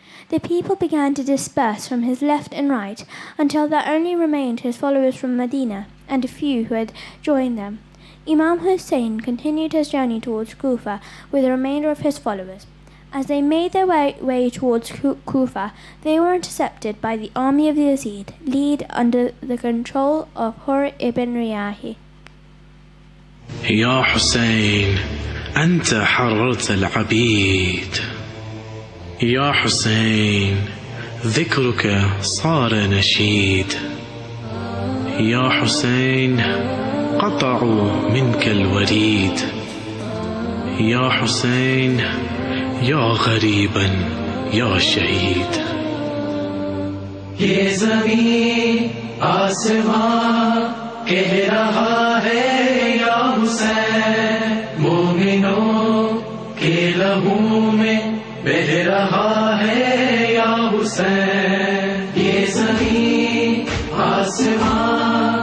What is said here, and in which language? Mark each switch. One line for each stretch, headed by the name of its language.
English: The people began to disperse from his left and right until there only remained his followers from Medina and a few who had joined them. Imam Husayn continued his journey towards Kufa with the remainder of his followers. As they made their way towards Kufa, they were intercepted by the army of Yazid, led under the control of Hur ibn Riyahi.
Arabic: يا حسين أنت حررت العبيد يا حسين ذكرك صار نشيد يا حسين قطعوا منك الوريد يا حسين يا غريبا يا شهيد
Hindi: ये ज़मीन आसमां कह रहा है या हुसैन मोमिनों के लहू में बह रहा है या हुसैन ये ज़मीन आसमां